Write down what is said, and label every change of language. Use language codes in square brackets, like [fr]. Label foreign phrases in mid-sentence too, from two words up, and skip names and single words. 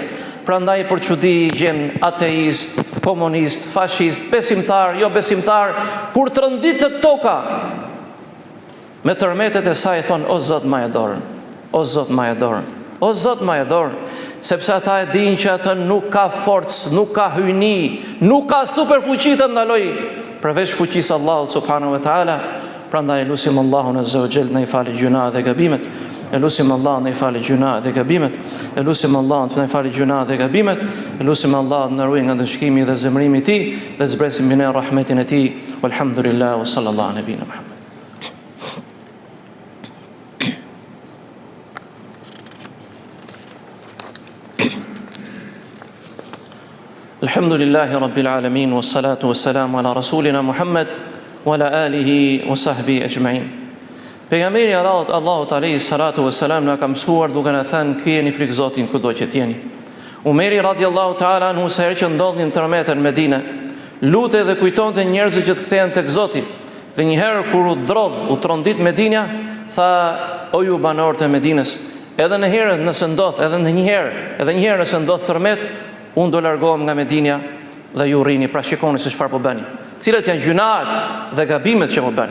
[sq] Prandaj për çudi gjen ateist, komunist, fashist, besimtar, jo besimtar, kur tronditet toka me tërmetet e saj thon, o Zot më e dorën, o Zot më e dorën, o Zot më e dorën, sepse ata e dinë që atë nuk ka forcë, nuk ka hyjni, nuk ka superfuqi të ndaloj përveç fuqisë Allahut [ar] سبحانه وتعالى. [sq] Prandaj lutim Allahun [ar] عز وجل [sq] në i falë gjuna dhe gabimet. Lutim Allah në i falë gjuna dhe gabimet. Lutim Allah në i falë gjuna dhe gabimet. Lutim Allah në ruaj nga dëshkimi dhe zemrimi i tij dhe zbresim mbi ne rahmetin e tij. [ar] والحمد لله وصلى الله على نبينا محمد. الحمد لله رب العالمين، والصلاة والسلام على رسولنا محمد وعلى آله وصحبه أجمعين. [sq] Pejgamberi Allahut [ar] عليه الصلاة والسلام [sq] na ka mësuar duke na thënë, krijeni frikë Zotin kudo që t'jeni. Umeri [ar] رضي الله تعالى عنه, [sq] sa herë që ndodhin tërmetën në Medinë, lutej dhe kujtonte njerëzit që të kthehen tek Zoti. Dhe një herë kur u trondit Medinja, tha, o ju banorët e Medinës, edhe në herë nëse ndodh, edhe një herë nëse ndodh tërmet, unë do largohem nga Medinja dhe ju rrini, pra shikoni se çfarë po bëni, cilat janë gjunat dhe gabimet që po bëni.